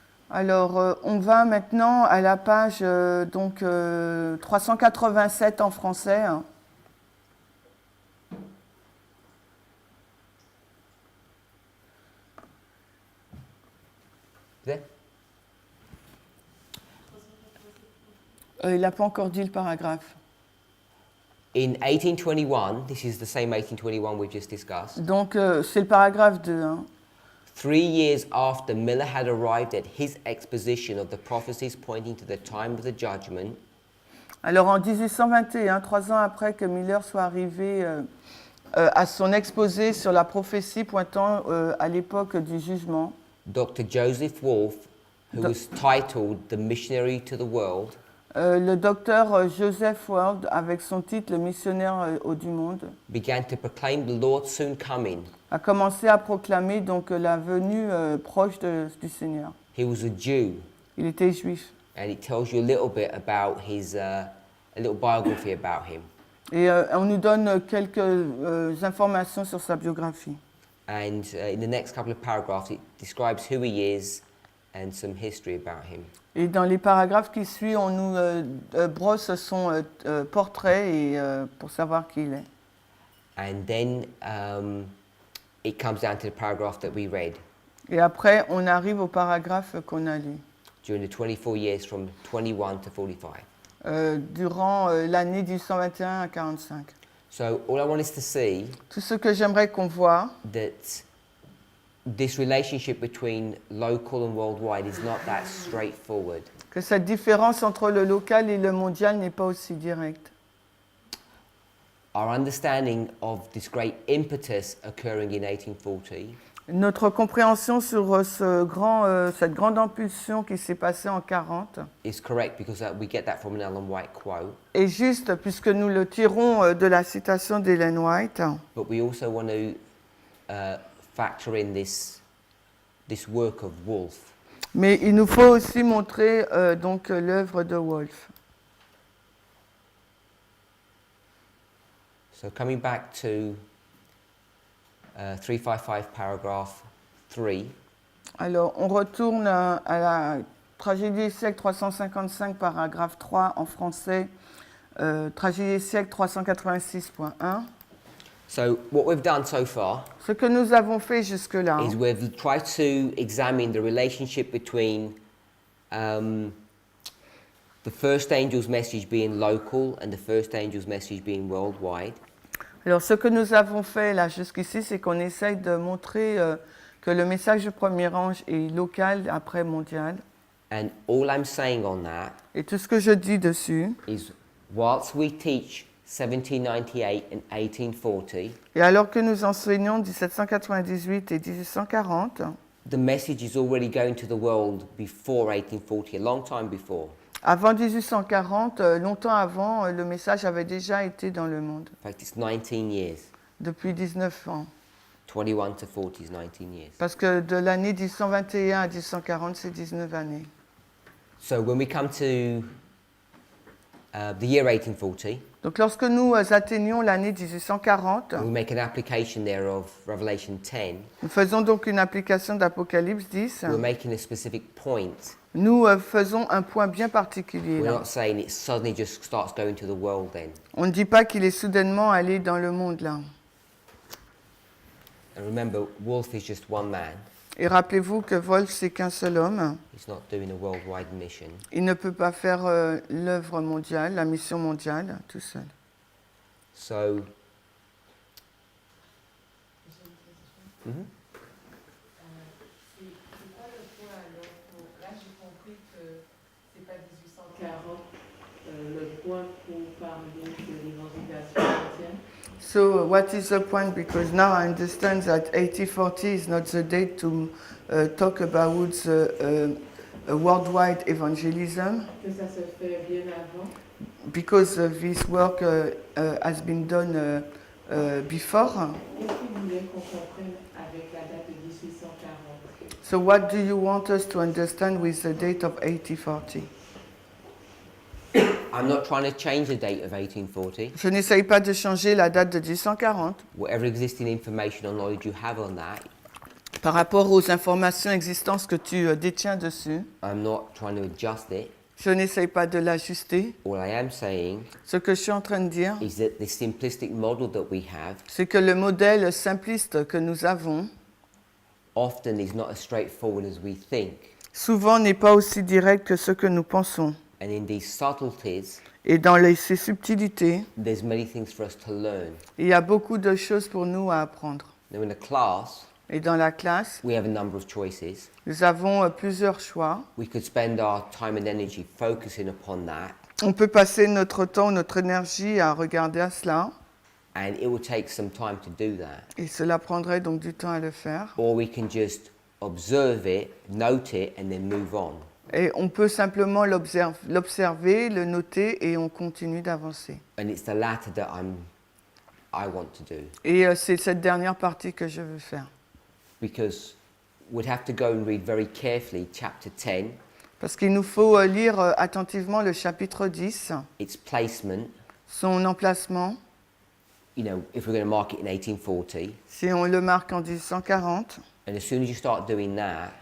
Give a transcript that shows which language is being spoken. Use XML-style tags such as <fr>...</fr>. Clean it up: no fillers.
<fr>Alors, on va maintenant à la page 387 en français.</fr> <en>There?</en> <fr>Il n'a pas encore dit le paragraphe.</fr> <en>In 1821, this is the same 1821 we've just discussed,</en> <fr>Donc, c'est le paragraphe 2. Hein.</fr> <en>3 years after Miller had arrived at his exposition of the prophecies pointing to the time of the judgment,</en> <fr>Alors en 1821, 3 ans après que Miller soit arrivé à son exposé sur la prophétie pointant à l'époque du jugement,</fr> <en>Dr. Joseph Wolfe, who was titled The Missionary to the World,</en> <fr>le docteur Joseph Ward, avec son titre Le missionnaire du monde,</fr> <en>began to proclaim the Lord's soon coming.</en> <fr>a commencé à proclamer donc la venue proche du Seigneur.</fr> <en>He was a Jew,</en> <fr>Il était juif.</fr> <en>and it tells you a little bit about his, a little biography about him.</en> <fr>Et on nous donne quelques informations sur sa biographie.</fr> <en>And in the next couple of paragraphs, it describes who he is and some history about him.</en> <fr>Et dans les paragraphes qui suivent, on nous brosse son portrait et, pour savoir qui il est.</fr> <en>And then it comes down to the paragraph that we read.</en> <fr>Et après, on arrive au paragraphe qu'on a lu.</fr> <en>During the 24 years from 21 to 45.</en> <fr>Durant l'année 1821 à 45.</fr> <en>So all I want is to see</en> <fr>Tout ce que j'aimerais qu'on voit,</fr> <en>that this relationship between local and worldwide is not that straightforward.</en> <fr>que cette différence entre le local et le mondial n'est pas aussi directe.</fr> <en>Our understanding of this great impetus occurring in 1840</en> <fr>Notre compréhension sur cette grande impulsion qui s'est passée en 40</fr> <en>is correct because we get that from an Ellen White quote,</en> <fr>est juste puisque nous le tirons de la citation d'Ellen White.</fr> <en>but we also want to factor in this work of Wolfe.</en> <fr>Mais il nous faut aussi montrer donc l'œuvre de Wolfe.</fr> <en>So coming back to 355 paragraph 3,</en> <fr>Alors, on retourne à la tragédie des siècles 355, paragraphe 3 en français, tragédie des siècles 386.1.</fr> <en>so what we've done so far</en> <fr>Ce que nous avons fait jusque-là,</fr> <en>is we've tried to examine the relationship between the first angel's message being local and the first angel's message being worldwide.</en> <fr>alors ce que nous avons fait là jusqu'ici, c'est qu'on essaye de montrer que le message du premier ange est local, après mondial.</fr> <en>And all I'm saying on that</en> <fr>Et tout ce que je dis dessus,</fr> <en>is whilst we teach 1798 and 1840,</en> <fr>et alors que nous enseignons 1798 et 1840,</fr> <en>the message is already going to the world before 1840, a long time before.</en> <fr>avant 1840, longtemps avant, le message avait déjà été dans le monde,</fr> <en>In fact, it's 19 years.</en> <fr>depuis 19 ans.</fr> <en>21 to 40 is 19 years.</en> <fr>Parce que de l'année 1821 à 1840, c'est 19 années.</fr> <en>So when we come to the year 1840,</en> <fr>Donc lorsque nous atteignons l'année 1840,</fr> <en>we make an application there of Revelation 10.</en> <fr>nous faisons donc une application d'Apocalypse 10.</fr> <en>We're making a specific point.</en> <fr>Nous faisons un point bien particulier.</fr> <en>We're</en> <fr>Là.</fr> <en>not saying it suddenly just starts going to the world then.</en> <fr>On ne dit pas qu'il est soudainement allé dans le monde là.</fr> <en>And remember, Wolfe is just one man.</en> <fr>Et rappelez-vous que Wolfe, c'est qu'un seul homme.</fr> <en>He's not doing a worldwide mission.</en> <fr>Il ne peut pas faire l'œuvre mondiale, la mission mondiale, tout seul.</fr> <en>So,</en> <fr>C'est quoi le point alors là j'ai compris que c'est pas 1840 le point pour parler de l'évangélisation chrétienne.</fr> <en>So what is the point? Because now I understand that 1840 is not the date to talk about a worldwide evangelism,</en> <fr>Que ça se fait bien avant.</fr> <en>because this work has been done before.</en> <fr>Qu'est-ce qu'il voulait qu'on comprenne avec la date de 1840?</fr> <en>So what do you want us to understand with the date of 1840? I'm not trying to change the date of 1840.</en> <fr>Je n'essaye pas de changer la date de 1840.</fr> <en>Whatever existing information or knowledge you have on that,</en> <fr>Par rapport aux informations existantes que tu détiens dessus,</fr> <en>I'm not trying to adjust it.</en> <fr>je n'essaye pas de l'ajuster.</fr> <en>All I am saying</en> <fr>Ce que je suis en train de dire,</fr> <en>is that the simplistic model that we have</en> <fr>c'est que le modèle simpliste que nous avons,</fr> <en>often is not as straightforward as we think.</en> <fr>souvent n'est pas aussi direct que ce que nous pensons.</fr> <en>And in these subtleties,</en> <fr>Et dans ces subtilités,</fr> <en>there's many things for us to learn.</en> <fr>il y a beaucoup de choses pour nous à apprendre.</fr> <en>Now in a class,</en> <fr>Et dans la classe,</fr> <en>we have a number of choices.</en> <fr>nous avons plusieurs choix.</fr> <en>We could spend our time and energy focusing upon that,</en> <fr>On peut passer notre temps, notre énergie à regarder à cela,</fr> <en>and it will take some time to do that.</en> <fr>et cela prendrait donc du temps à le faire.</fr> <en>Or we can just observe it, note it, and then move on.</en> <fr>Et on peut simplement l'observer, le noter, et on continue d'avancer.</fr> <en>And it's the latter that I want to do,</en> <fr>Et c'est cette dernière partie que je veux faire.</fr> <en>because we'd have to go and read very carefully chapter 10,</en> <fr>Parce qu'il nous faut lire attentivement le chapitre 10,</fr> <en>its placement.</en> <fr>son emplacement.</fr> <en>You know, if we're going to mark it in 1840,</en> <fr>Si on le marque en 1840,</fr> <en>and as soon as you start doing that,</en>